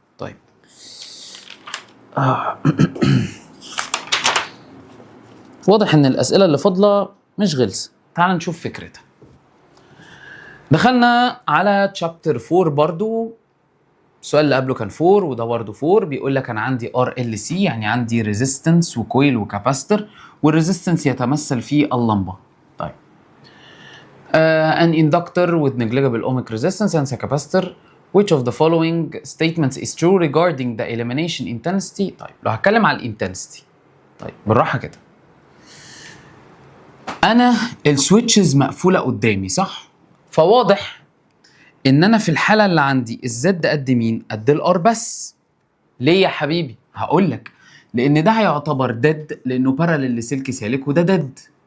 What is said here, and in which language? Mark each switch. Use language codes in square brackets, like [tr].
[ar] طيب واضح ان الاسئله اللي فاضله مش غلسه، تعال نشوف فكرتها. دخلنا على تشابتر 4 برضو، السؤال اللي قبله كان 4 وده برضو 4. بيقول لك انا عندي ار ال سي، يعني عندي ريزيستنس وكويل وكاباستور، والريزيستنس يتمثل في اللمبه. طيب [en] an inductor with negligible ohmic resistance and a capacitor, which of the following statements is true regarding the elimination intensity. [ar] طيب لو هتكلم على الانتنسيتي، طيب بالراحه كده، انا السويتشز مقفوله قدامي، صح؟ فواضح ان انا في الحاله اللي عندي الزد قد مين؟ قد الار بس. ليه يا حبيبي؟ هقول لك، لان ده هيعتبر ديد لانه باراليل لسلك سالك، وده ديد.